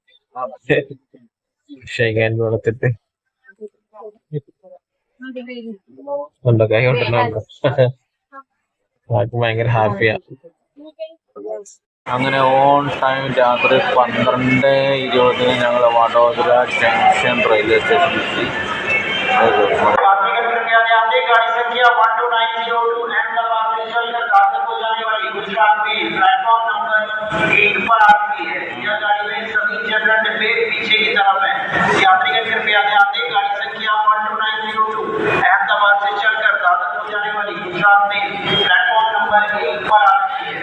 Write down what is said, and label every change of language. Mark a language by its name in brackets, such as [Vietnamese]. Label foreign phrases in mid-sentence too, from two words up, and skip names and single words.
[Malayalam] ഷൈകാൻ കൊടുത്തിട്ട് ഉണ്ടോ, കൈ കൊണ്ടുണ്ടോ. ആർക്കും ഭയങ്കര ഹാപ്പിയാ. അങ്ങനെ [English] on time [Malayalam] രാത്രി 12:20 ഞങ്ങൾ വഡോദര ജംഗ്ഷൻ റെയിൽവേ സ്റ്റേഷനിലെത്തി. [Hindi] गाड़ी संख्या 12902 अहमदाबाद से चलकर दादर को जाने वाली गुजरात में प्लेटफॉर्म नंबर 1 पर आ रही है। यह गाड़ी में सभी जनरल डिब्बे पीछे की तरफ है। यात्रीगण कृपया ध्यान दें, गाड़ी संख्या 12902 अहमदाबाद से चलकर दादर को जाने वाली गुजरात में प्लेटफॉर्म नंबर 1 पर आ रही है।